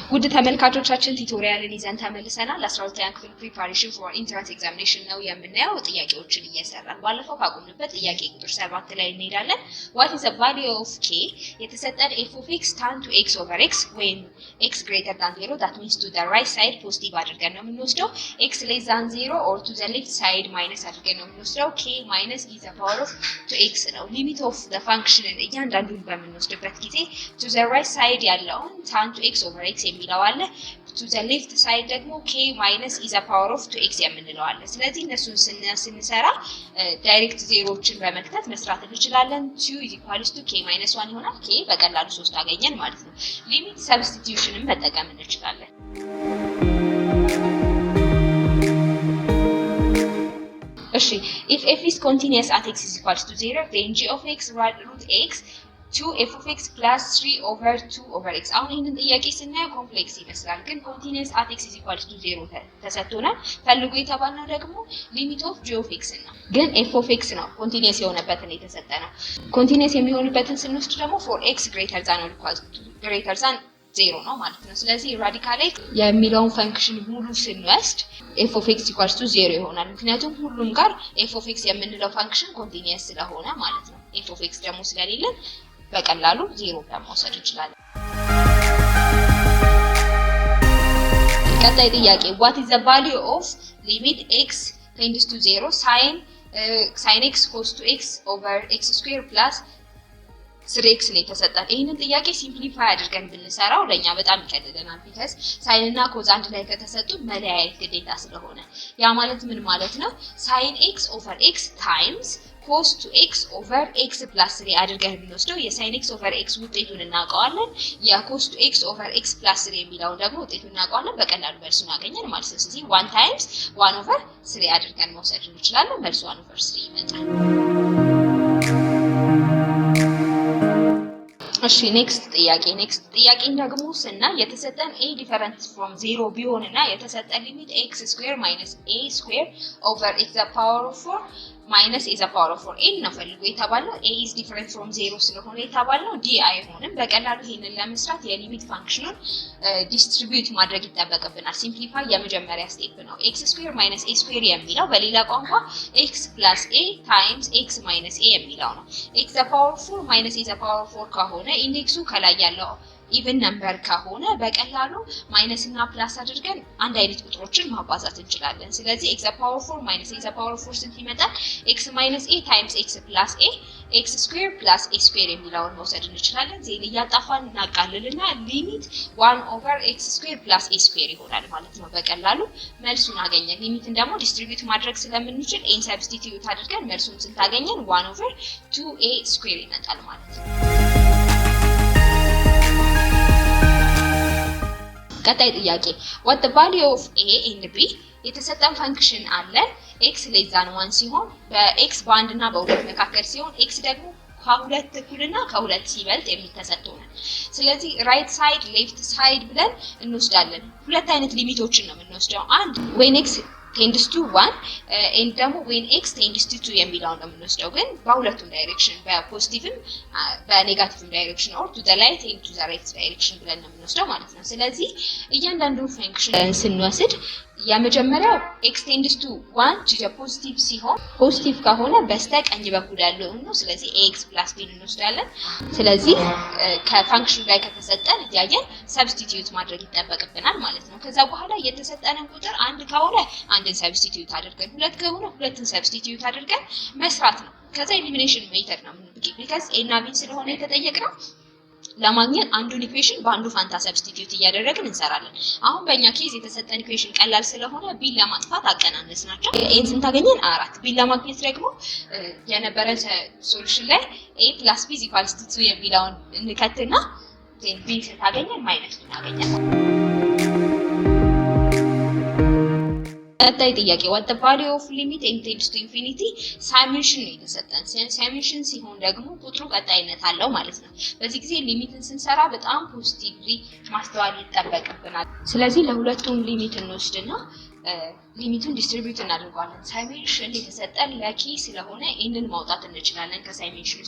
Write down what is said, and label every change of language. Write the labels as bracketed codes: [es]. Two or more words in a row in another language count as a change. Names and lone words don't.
[am] ውድ ተመልካቾቻችን ቱቶሪያልን ይዘን ተመልሰናል። 12ኛ ክፍል [en] preparation for entrance examination [am] ነው የምናየው። ጥያቄዎችን እየሰራን ባለፈው ካቆምንበት ጥያቄ ቁጥር 7 ላይ እንሄዳለን። [en] what is the value of k [am] የተሰጠን [en] f of x tan to x over x when x greater than 0 that means to the right side [am] ፖዚቲቭ አድርገን ነው የምንወስደው። [en] x less than 0 or to the left side [am] ማይነስ አድርገን ነው የምንወስደው። [en] k minus e the power of to x [am] ነው። [en] limit of the function [am] እያንዳንዱን በምንወስድበት ጊዜ [en] to the right side [am] ያለውን [en] tan to x over x [am] የሚለው አለ። [en] to the left side [am] ደግሞ [en] k minus e the power of 2x [am] የምንለው አለ። ስለዚህ እነሱን ስንሰራ ዳይሬክት ዜሮዎችን በመክተት መስራት እንችላለን። [en] 2 is equals to k minus 1 [am] ይሆናል። k በቀላሉ 3 አገኘን ማለት ነው። [en] limit substitutionን [am] መጠቀም እንችላለን። [en] እሺ if f is continuous at x is equals to 0 then g of x root x 2 f of x plus 3 over 2 over x [am] አሁን ይሄንን ጥያቄ ስናየው ኮምፕሌክስ ይመስላል ግን [en] continuous at x is equals to 0 [am] ተሰጥቶናል። ፈልጉ የተባልነው ደግሞ [en] limit of g of x [am] ነው ግን [en] f of x [am] ነው continuous የሆነበትን የተሰጠነው። continuous የሚሆንበትን ስንወስድ ደግሞ [en] for x greater than or equals to greater than 0 [am] ነው ማለት ነው። ስለዚህ ራዲካል የሚለውን ፈንክሽን ሙሉ ስንወስድ [en] f of x equals to 0 [am] ይሆናል። ምክንያቱም ሁሉም ጋር [en] f of x [am] የምንለው ፈንክሽን continuous ስለሆነ ማለት ነው። [en] f of x [am] ደግሞ ስለሌለ በቀላሉ 0 ለማውሰድ እንችላለን። ቀጣይ ጥያቄ [en] what is the value of limit x tends to 0 sin x cos to x over x square plus 3x [am] ነው የተሰጠን። ይሄንን ጥያቄ ሲምፕሊፋይ አድርገን ብንሰራው ለኛ በጣም ይቀልልናል። ቢካዝ ሳይን እና ኮዝ አንድ ላይ ከተሰጡ መለያየት ግዴታ ስለሆነ ያ ማለት ምን ማለት ነው? [en] sin x over x times cos to x over x plus 3 [am] አድርገን ብንወስደው የ [en] sin x over x [am] ውጤቱን እናውቀዋለን። የ [en] cos to x over x plus 3 [am] የሚለው ደግሞ ውጤቱን እናውቀዋለን። በቀላሉ መልሱን አገኘን ማለት ነው። ስለዚህ [en] 1 times 1 over 3 [am] አድርገን መውሰድ እንችላለን። መልሱ [en] 1 over 3 [am] ይመጣል። እሺ ኔክስት ጥያቄ ደግሞ ስናይ የተሰጠን [en] a different from 0 [am] ቢሆንና የተሰጠን ሊሚት [en] x square minus a square over x the power of 4 minus a the power of 4 n [am] ነው ፈልጎ የተባለው። [en] a is different from 0 [am] ስለሆነ የተባለው d አይሆንም። በቀላሉ ይሄንን ለመስራት የሊሚት ፋንክሽኑን ዲስትሪቢዩት ማድረግ ይጠበቅብናል። ሲምፕሊፋይ የመጀመሪያ ስቴፕ ነው። [en] x square minus a square [am] የሚለው በሌላ ቋንቋ [en] x plus a times x minus a [am] የሚለው ነው። [en] x the power of 4 minus a the power of 4 [am] ከሆነ ኢንዴክሱ ከላይ ያለው [en] even number [am] ከሆነ በቀላሉ ማይነስ እና ፕላስ አድርገን አንድ አይነት ቁጥሮችን ማባዛት እንችላለን። ስለዚህ [en] x the power of 4 minus a the power of 4 [am] ስንት ይመጣል? [en] x minus a times x plus a x square plus a square [am] የሚለውን መውሰድ እንችላለን። ዜን እያጣፋን እናቃልልና ሊሚት [en] 1 over x square plus a square [am] ይሆናል ማለት ነው። በቀላሉ መልሱን አገኘን። ሊሚትን ደግሞ ዲስትሪቢዩት ማድረግ ስለምንችል a ሰብስቲቲዩት አድርገን መልሱን ስንት አገኘን? [en] 1 over 2a square [am] ይመጣል ማለት ነው። ቀጣይ ጥያቄ [en] what the value of a and b [am] የተሰጠን ፈንክሽን አለ [en] x less than 1 [am] ሲሆን በx በአንድ እና በሁለት መካከል ሲሆን x ደግሞ ከሁለት እኩልና ከሁለት ሲበልጥ የሚተሰጠውና ስለዚህ [en] right side left [am] ሳይድ ብለን እንወስዳለን። ሁለት አይነት ሊሚቶችን ነው የምንወስደው። አንድ [en] when x tends to 1 and [am] ደግሞ [en] when x tends to 2 [am] የሚለው ነው የምንወስደው። ግን በሁለቱም ዳይሬክሽን በፖዚቲቭም በኔጋቲቭም ዳይሬክሽን or [en] to the right and to the right direction [am] ብለን ነው የምንወስደው ማለት ነው። ስለዚህ እያንዳንዱን ፈንክሽን ስንወስድ የመጀመሪያው [en] x tends to 1 to the positive [am] ሲሆን ፖዚቲቭ ከሆነ በስተቀኝ በኩል ያለው ነው። ስለዚህ [en] ax plus b [am] እንወስዳለን። ስለዚህ ከፋንክሽኑ ላይ ከተሰጠን ያየን ሰብስቲቲዩት ማድረግ ይጠበቅብናል ማለት ነው። ከዛ በኋላ የተሰጠንን ቁጥር አንድ ከሆነ አንድን ሰብስቲቲዩት አድርገን ሁለት ከሆነ ሁለትን ሰብስቲቲዩት አድርገን መስራት ነው። ከዛ [en] elimination method [am] ነው የምንጠቀመው because a እና b ስለሆነ የተጠየቅነው ለማግኘት አንዱን ኢኩዌሽን በአንዱ ፋንታ ሰብስቲቲዩት እያደረግን እንሰራለን። አሁን በእኛ ኬዝ የተሰጠን ኢኩዌሽን ቀላል ስለሆነ b ለማጥፋት አቀናነስናቸው። a ስንት አገኘን? 4 b ለማግኘት ደግሞ የነበረን ሶሉሽን ላይ [en] a plus b equals to 2 [am] የሚለውን እንከትና then b ስንት አገኘን? -2 አገኘን። ቀጣይ ጥያቄ [en] what the value of limit n tends to infinity [am] ሳሜሽን ነው የተሰጠን። ሳሜሽን ሲሆን ደግሞ ቁጥሩ ቀጣይነት አለው ማለት ነው። በዚህ ጊዜ ሊሚትን ስንሰራ በጣም ፖዚቲቭሊ ማስተዋል ይጠበቅብናል። ስለዚህ ለሁለቱም ሊሚት እንወስድና ሊሚቱን ዲስትሪቢዩት እናደርጋለን። ሳይሜንሽን የተሰጠን ለኪ ስለሆነ ኤንን ማውጣት እንችላለን ከሳይሜንሽን